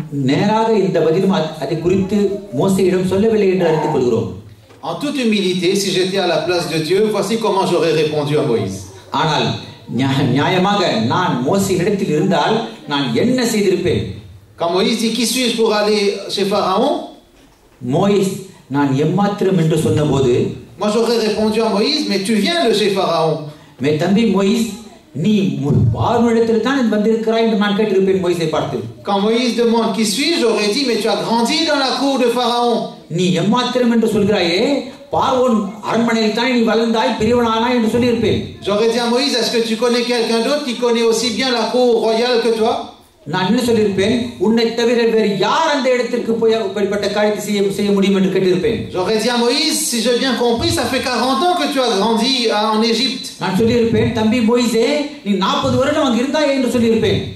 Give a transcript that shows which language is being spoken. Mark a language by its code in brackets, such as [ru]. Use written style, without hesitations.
[ta] நேராக இந்த பதிலும் அதை குறித்து மோசேயிடம் சொல்லவில்லை என்று அறிந்து கொள்கிறோம். [fr] En toute humilité, si j'étais à la place de Dieu, voici comment j'aurais répondu à Moïse. [ta] ஆனால் நியாயமாக நான் மோசேயிடத்தில் இருந்தால் நான் என்ன செய்திருப்பேன்? [fr] Quand Moïse dit qui suis-je pour aller chez Pharaon? [ta] மோசே நான் எம்மாத்திரம் என்று சொன்னபோது [fr] Moi j'aurais répondu à Moïse, mais tu viens de chez Pharaon. [ta] மே தம்பி மோசே நீ பார்வோனிடத்தில் தான் வந்திருக்கிறாய் என்று நான் கேட்டிருப்பேன் மோசேயை பார்த்து. [fr] Quand Moïse demande qui suis-je, j'aurais dit mais tu as grandi dans la cour de Pharaon. [ta] நீ எம்மாத்திரம் என்று சொல்கிறாயே பார்வோன் அரண்மனையில் தான் நீ வளர்ந்தாய் பெரியவனானாய் என்று சொல்லியிருப்பேன். [fr] J'aurais dit à Moïse, est-ce que tu connais quelqu'un d'autre qui connaît aussi bien la cour royale que toi? [ta] நான் என்ன சொல்லியிருப்பேன்? உன்னை தவிர வேறு யார் அந்த இடத்திற்கு போய் இப்படிப்பட்ட காரியத்தை செய்ய முடியும் என்று கேட்டிருப்பேன். [fr] J'aurais dit à Moïse, si j'ai bien compris, ça fait 40 ans que tu as grandi en Égypte. [ta] நான் சொல்லியிருப்பேன் தம்பி மோசே நீ 40 வருடம் அங்கு இருந்தாய் என்று சொல்லியிருப்பேன்.